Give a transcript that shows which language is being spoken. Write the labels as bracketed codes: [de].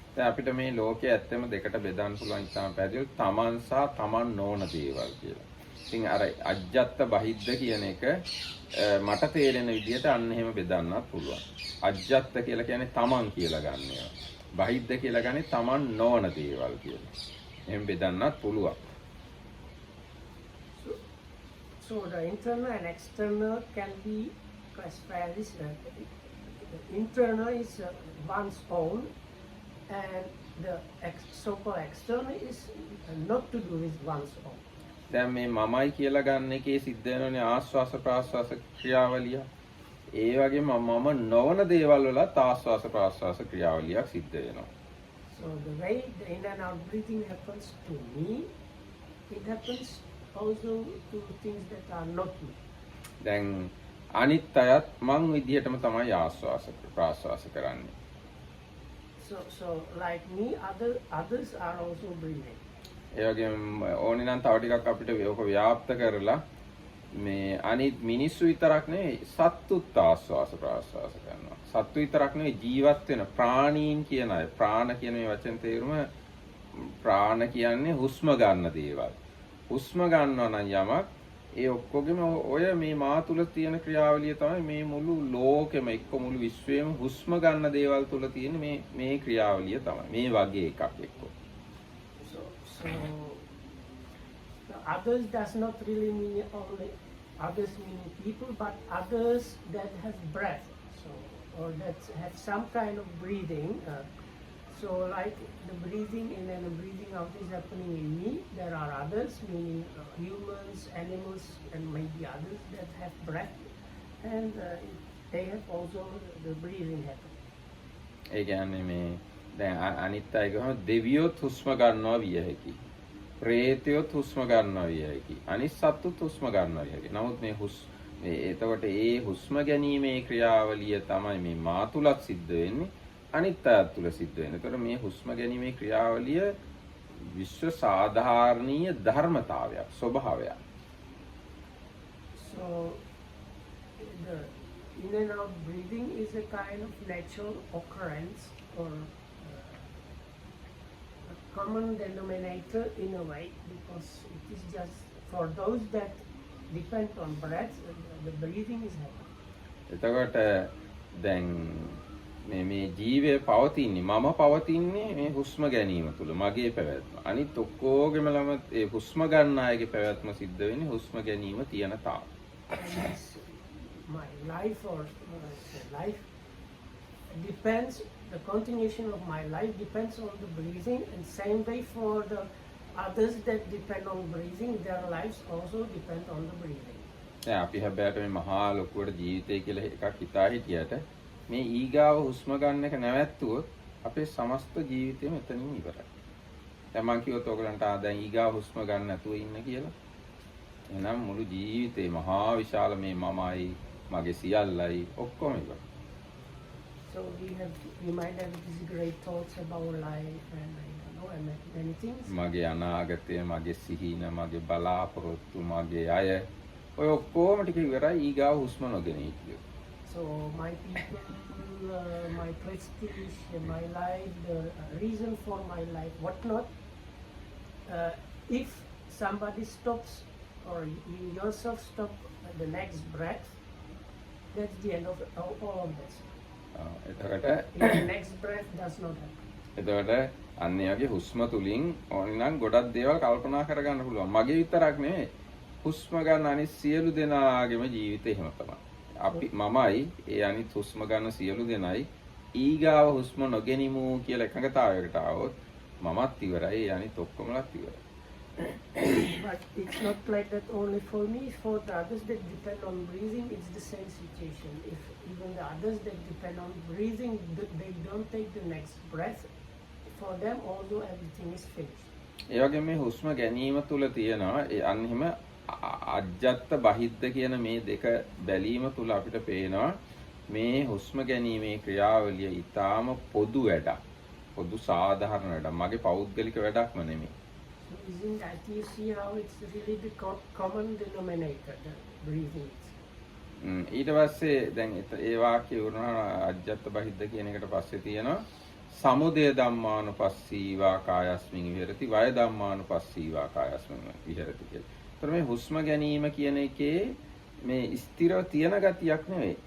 [si] දැන් අපිට මේ ලෝකයේ ඇත්තම දෙකට බෙදන්න පුළුවන් ඉතාම පැහැදිලි තමන් සහ තමන් නොවන දේවල් කියලා. ඉතින් අර අජ්ජත් බහිද්ද කියන එක මට තේරෙන විදිහට අන්න එහෙම බෙදන්නත් පුළුවන්. අජ්ජත් කියලා කියන්නේ තමන් කියලා ගන්න ඒවා. බහිද්ද කියලා කියන්නේ තමන් නොවන දේවල් කියලා. එහෙම බෙදන්නත් පුළුවන්. [en] So the internal and external can be classified as the internal is one's own, and the so-called external is not to do with one's own. [si] දැන් මේ මමයි කියලා ගන්න එකේ සිද්ධ වෙනෝනේ ආස්වාස ප්‍රාස්වාස ක්‍රියාවලිය. ඒ වගේම මම නොවන දේවල් වලත් ආස්වාස ප්‍රාස්වාස ක්‍රියාවලියක් සිද්ධ වෙනවා. [en] So the way the in and out breathing happens to me, it happens also to things that are not me. [si] දැන් අනිත් අයත් මං විදිහටම තමයි ආස්වාස ප්‍රාස්වාස කරන්නේ. [en] So like me, others are also breathing. [si] ඒ වගේම ඕනේ නම් තව ටිකක් අපිට ඔක ව්‍යාප්ත කරලා මේ අනිත් මිනිස්සු විතරක් නෙවෙයි සත්තුත් ආස්වාස ප්‍රාස්වාස කරනවා. සත්තු විතරක් නෙවෙයි ජීවත් වෙන ප්‍රාණීන් කියන අය. ප්‍රාණ කියන මේ වචන තේරුම ප්‍රාණ කියන්නේ හුස්ම ගන්න දේවල්. හුස්ම ගන්නවා නම් යමක් ඒ ඔක්කොගෙම ඔය මේ මා තුල තියෙන ක්‍රියාවලිය තමයි මේ මුළු ලෝකෙම එක්ක මුළු විශ්වයේම හුස්ම ගන්න දේවල් තුල තියෙන මේ ක්‍රියාවලිය තමයි. මේ වගේ එකක් එක්ක. [en] So others does not really mean only others meaning people, but others that have breath, so or that have some kind of breathing. So like the breathing in and the breathing out is happening in me. There are others, meaning humans, animals, and maybe others that have breath, and they have also the breathing happening. [si] ඒ කියන්නේ මේ දැන් අනිත් අය ගහම දෙවියොත් හුස්ම ගන්නවා විය හැකි. ප්‍රේතයොත් හුස්ම ගන්නවා වියයි. අනිත් සත්තුත් හුස්ම ගන්නවා වියයි. නමුත් මේ එතකොට ඒ හුස්ම ගැනීමේ ක්‍රියාවලිය තමයි මේ මා තුලත් සිද්ධ වෙන්නේ. අනිත් අයත් තුල සිද්ධ වෙන්නේ. එතකොට මේ හුස්ම ගැනීමේ ක්‍රියාවලිය විශ්ව සාධාරණීය ධර්මතාවයක්, ස්වභාවයක්. [en] So the in and out breathing is a kind of natural occurrence or a common denominator in a way, because it is just for those that depend on breath, the breathing is happening. [si] එතකොට දැන් මේ ජීවය පවතින්නේ මම පවතින්නේ මේ හුස්ම ගැනීම තුල මගේ පැවැත්ම. අනිත් ඔක්කොගෙම ළම ඒ හුස්ම ගන්න අයගේ පැවැත්ම සිද්ධ වෙන්නේ හුස්ම ගැනීම තියෙන තාක්. [en] My life or life depends, the continuation of my life depends on the breathing, and same way for the others that depend on breathing, their lives also depend on the breathing. [si] දැන් අපි හැබැයි මේ මහා ලොකුවට ජීවිතය කියලා එකක් හිතා හිටියට මේ ඊගාව හුස්ම ගන්න එක නැවැත්තුවොත් අපේ සමස්ත ජීවිතේම එතනින් ඉවරයි. දැන් මම කිව්වොත් ඔයගලන්ට දැන් ඊගාව හුස්ම ගන්න නැතුව ඉන්න කියලා. එහෙනම් මුළු ජීවිතේ මහා විශාල මේ මමයි මගේ සියල්ලයි ඔක්කොම ඉවරයි. [en] So we might have these great thoughts about life and I don't know and many things. [si] මගේ අනාගතය, මගේ සිහින, මගේ බලාපොරොත්තු, මගේ අය ඔය ඔක්කොම ටික ඉවරයි ඊගාව හුස්ම නොගෙන හිටියොත්. [en] So my people, my prestige, my life, the reason for my life, whatnot. If somebody stops or you yourself stop at the next breath, that's the end of all of this. [si] එතකොට [en] The next breath does not happen. [si] එතකොට අන්න ඒ වගේ හුස්ම තුලින් ඕනනම් ගොඩක් දේවල් කල්පනා කරගන්න පුළුවන්. මගේ විතරක් නෙමෙයි. හුස්ම ගන්න අනිත් සියලු දෙනාගේම ජීවිතේ එහෙම තමයි. අපි මමයි ඒ අනිත් හුස්ම ගන්න සියලු දෙනයි ඊගාව හුස්ම නොගෙනිමු කියලා එකඟතාවයකට ආවොත් මමත් ඉවරයි ඒ අනිත් ඔක්කොමලත් ඉවරයි. [en] But it's not like that only for me, for the others that depend on breathing, it's the same situation. If even the others that depend on breathing, they don't take the next breath, for them also everything is finished. [si] ඒ වගේ මේ හුස්ම ගැනීම තුල තියෙනවා ඒ අන්න එහෙම අජ්ජත් බහිද්ද කියන මේ දෙක බැලීම තුල අපිට පේනවා මේ හුස්ම ගැනීමේ ක්‍රියාවලිය ඊටාම පොදු වැඩක්. පොදු සාධාරණ වැඩක්. මගේ පෞද්ගලික වැඩක්ම නෙමෙයි. [en] So isn't that you see how it's really the common denominator, the breathing? [si] ඊට පස්සේ දැන් ඒ වාක්‍යය වුණා අජ්ජත් බහිද්ද කියන එකට පස්සේ තියෙනවා [pi] සමුදය ධම්මානුපස්සීවා කායස්මින් විහෙරති [si] වය ධම්මානුපස්සීවා කායස්මින් විහෙරති කියලා. ඒතර මේ හුස්ම ගැනීම කියන එකේ මේ ස්ථිරව තියෙන ගතියක් නෙවෙයි.